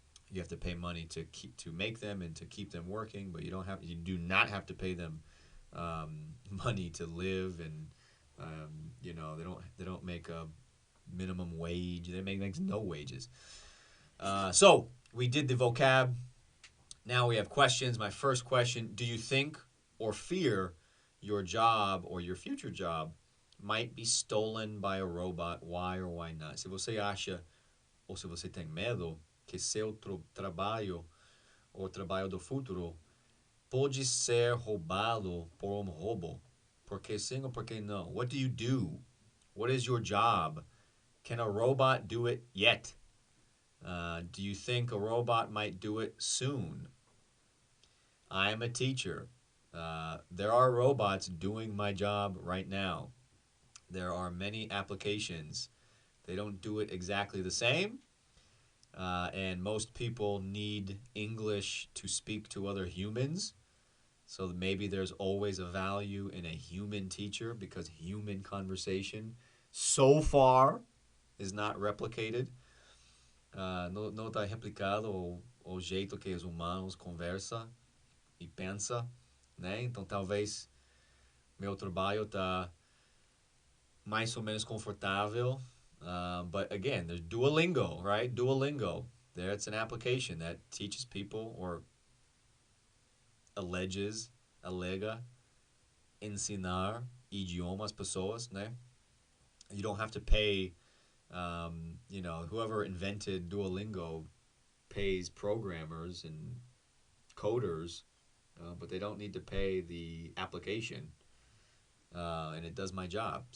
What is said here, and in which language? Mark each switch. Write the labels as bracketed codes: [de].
[en] You have to pay money to make them and to keep them working, but you do not have to pay them money to live, and they don't make a minimum wage. They make no wages. So we did the vocab. Now we have questions. My first question: do you think or fear your job or your future job might be stolen by a robot? Why or why not? [pt] Se você acha ou se você tem medo que seu trabalho ou trabalho do futuro pode ser roubado por robô. Porque sim ou porque não? [en] What do you do? What is your job? Can a robot do it yet? Do you think a robot might do it soon? I am a teacher. There are robots doing my job right now. There are many applications. They don't do it exactly the same. And most people need English to speak to other humans. So maybe there's always a value in a human teacher, because human conversation so far is not replicated. [pt] Não está replicado o jeito que os humanos conversam e pensam, né? Então talvez meu trabalho está mais ou menos confortável. [en] But again, there's Duolingo, right? Duolingo. There, it's an application that teaches people, or [pt] alega, ensinar idioma às pessoas, né? [en] You don't have to pay, whoever invented Duolingo pays programmers and coders, but they don't need to pay the application, and it does my job.